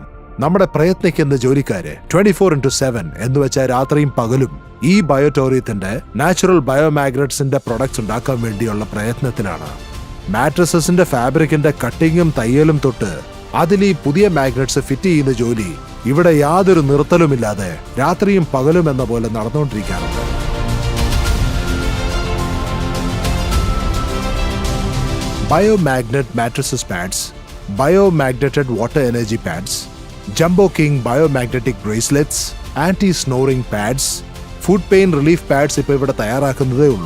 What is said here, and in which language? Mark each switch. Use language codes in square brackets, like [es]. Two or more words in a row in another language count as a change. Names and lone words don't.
[ml] നമ്മുടെ പ്രയത്നിക്കുന്ന ജോലിക്കാര് 24/7 എന്ന് വെച്ചാൽ രാത്രിയും പകലും ഈ ബയോട്ടോറിയത്തിന്റെ നാച്ചുറൽ ബയോമാഗ്നറ്റ്സിന്റെ പ്രൊഡക്ട്സ് ഉണ്ടാക്കാൻ വേണ്ടിയുള്ള പ്രയത്നത്തിലാണ്. മാട്രസസിന്റെ ഫാബ്രിക്കിന്റെ കട്ടിങ്ങും തയ്യലും തൊട്ട് അതിൽ ഈ പുതിയ [en] magnets fit [ml] ചെയ്യുന്ന ജോലി ഇവിടെ യാതൊരു നിർത്തലുമില്ലാതെ രാത്രിയും പകലും എന്ന പോലെ നടന്നുകൊണ്ടിരിക്കാറുണ്ട്. [en] BioMagnet mattresses pads, BioMagnetic water energy pads, Jumbo King BioMagnetic bracelets, anti-snoring pads, foot pain relief pads [ml] ഇപ്പോൾ ഇവിടെ തയ്യാറാക്കുന്നതേ ഉള്ളൂ.